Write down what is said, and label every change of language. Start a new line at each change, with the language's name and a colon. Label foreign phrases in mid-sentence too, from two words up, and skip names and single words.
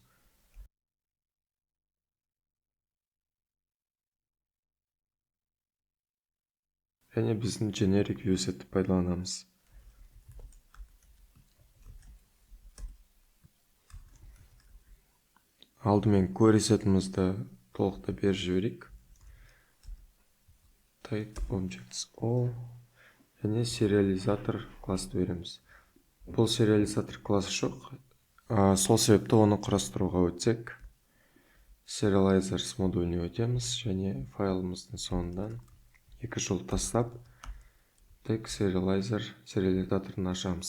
Kazakh: Және біздің
English: generic viewset'ті
Kazakh: пайдаланамыз. Алдымен query сетімізді толықта беріп жіберейік.
English: Tag objects all
Kazakh: және сериализатор класты береміз. Бұл сериализатор классы жоқ. Сол себепті оны құрастыруға өтсек, serializers модуліне өтеміз және файлымыздың соңынан екі жол тастап, tag сериализаторын ашамыз.